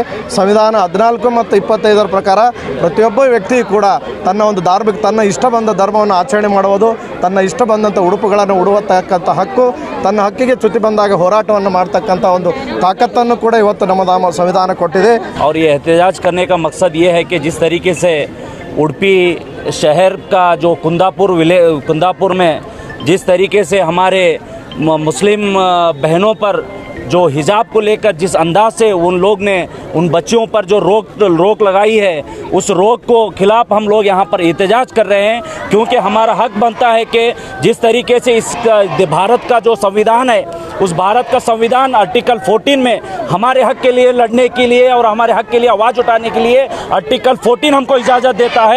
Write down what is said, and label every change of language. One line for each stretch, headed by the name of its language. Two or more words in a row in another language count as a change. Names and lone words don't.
Kannada: ಸಂವಿಧಾನ 14 ಮತ್ತು 25ರ ಪ್ರಕಾರ ಪ್ರತಿಯೊಬ್ಬ ವ್ಯಕ್ತಿ ಕೂಡ ತನ್ನ ಇಷ್ಟ ಬಂದ ಧರ್ಮವನ್ನು ಆಚರಣೆ ಮಾಡುವುದು, ತನ್ನ ಇಷ್ಟ ಬಂದಂಥ ಉಡುಪುಗಳನ್ನು ಉಡುವತಕ್ಕಂಥ ಹಕ್ಕು, ತನ್ನ ಹಕ್ಕಿಗೆ ಚ್ಯುತಿ ಬಂದಾಗ ಹೋರಾಟವನ್ನು ಮಾಡ್ತಕ್ಕಂಥ ಒಂದು ताकतನ್ನು ಕೂಡ ಇವತ್ತು ನಮ್ಮ ಸಂವಿಧಾನ ಕೊಟ್ಟಿದೆ.
Hindi: और ये एहतजाज करने का मकसद ये है कि जिस तरीके से उडुपी शहर का जो कुंदापुर में जिस तरीके से हमारे मुस्लिम बहनों पर जो हिजाब को लेकर जिस अंदाज से उन लोग ने उन बच्चियों पर जो रोक लगाई है, उस रोक को खिलाफ हम लोग यहाँ पर एहतजाज कर रहे हैं, क्योंकि हमारा हक बनता है कि जिस तरीके से इस भारत का जो संविधान है, उस भारत का संविधान आर्टिकल 14 में हमारे हक के लिए लड़ने के लिए और हमारे हक के लिए आवाज़ उठाने के लिए आर्टिकल 14 हमको इजाज़त देता है।